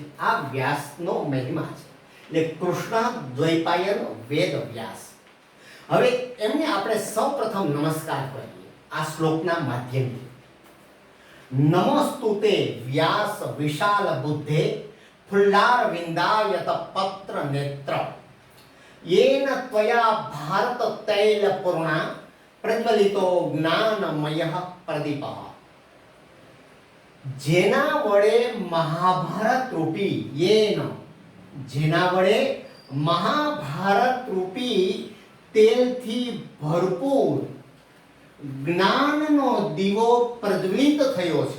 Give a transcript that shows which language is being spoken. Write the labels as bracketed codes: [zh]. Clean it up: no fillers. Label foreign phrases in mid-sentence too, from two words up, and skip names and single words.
[gu] આ વ્યાસનો મહિમા છે, એટલે કૃષ્ણ દ્વૈપાયન વેદ વ્યાસ। હવે એમને આપણે સૌપ્રથમ નમસ્કાર કરીએ આ શ્લોકના માધ્યમથી। [sa] नमोस्तुते व्यास विशाल बुद्धे फुल्लार विंदायत पत्र नेत्र येन त्वया भारत तैल पूर्णा प्रज्वलितो ज्ञानमयः प्रदीपः। [gu] જેના વડે મહાભારત રૂપી જેના વડે મહાભારત રૂપી તેલથી ભરપૂર જ્ઞાનનો દીવો પ્રજ્વલિત થયો છે।